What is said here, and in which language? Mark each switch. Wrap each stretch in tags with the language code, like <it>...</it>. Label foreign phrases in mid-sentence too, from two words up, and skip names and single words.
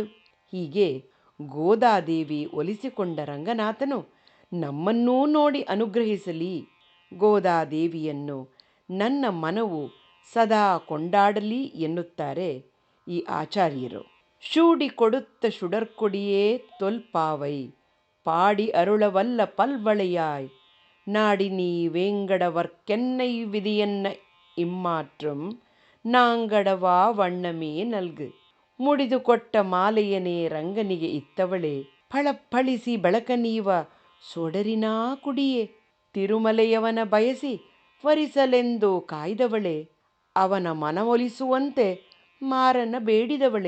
<kn>ಹೀಗೆ ಗೋದಾದೇವಿ ಒಲಿಸಿಕೊಂಡ ರಂಗನಾಥನು ನಮ್ಮನ್ನೂ ನೋಡಿ ಅನುಗ್ರಹಿಸಲಿ. ಗೋದಾದೇವಿಯನ್ನು ನನ್ನ ಮನವು ಸದಾ ಕೊಂಡಾಡಲಿ ಎನ್ನುತ್ತಾರೆ ಈ ಆಚಾರ್ಯರು.</kn> <ta>சூடி கொடுத்த சுடர்க்கொடியே தொல்பாவை பாடி அருளவல்ல பல்வளையாய் நாடிநீ வேங்கடவர்க்கென்னை விதியென்ன இம்மாற்றும் நாங்கடவா வண்ணமே நல்கு.</ta> <kn>ಮುಡಿದುಕೊಟ್ಟ ಮಾಲೆಯನೇ ರಂಗನಿಗೆ ಇತ್ತವಳೆ, ಫಳಫಳಿಸಿ ಬೆಳಕನೀವ ಸೊಡರಿನಾ ಕುಡಿಯೇ. ತಿರುಮಲೆಯವನ ಬಯಸಿ ವರಿಸಲೆಂದು ಕಾಯ್ದವಳೆ, ಅವನ ಮನವೊಲಿಸುವಂತೆ ಮಾರನ ಬೇಡಿದವಳೆ.</kn>